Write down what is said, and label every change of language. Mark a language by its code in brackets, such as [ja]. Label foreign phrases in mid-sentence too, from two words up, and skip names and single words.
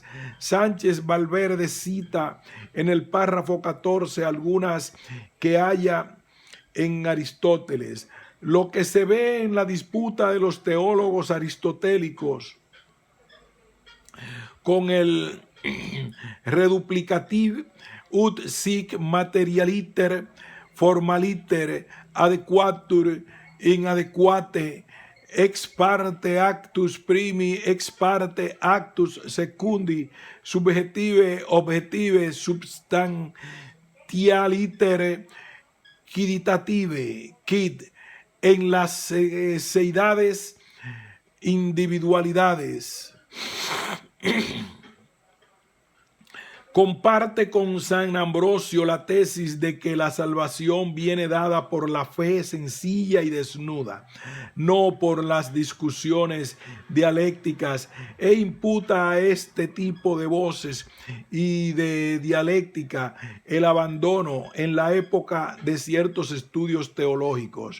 [es] Sánchez Valverde cita en el párrafo 14 algunas que haya en Aristóteles. Lo que se ve en la disputa de los teólogos aristotélicos con el [la] reduplicativ ut sic materialiter formaliter adequatur inadequate ex parte actus primi ex parte actus secundi subjective objective substantialiter quiditative quid [es] en las seidades individualidades. Comparte con San Ambrosio la tesis de que la salvación viene dada por la fe sencilla y desnuda, no por las discusiones dialécticas, e imputa a este tipo de voces y de dialéctica el abandono en la época de ciertos estudios teológicos.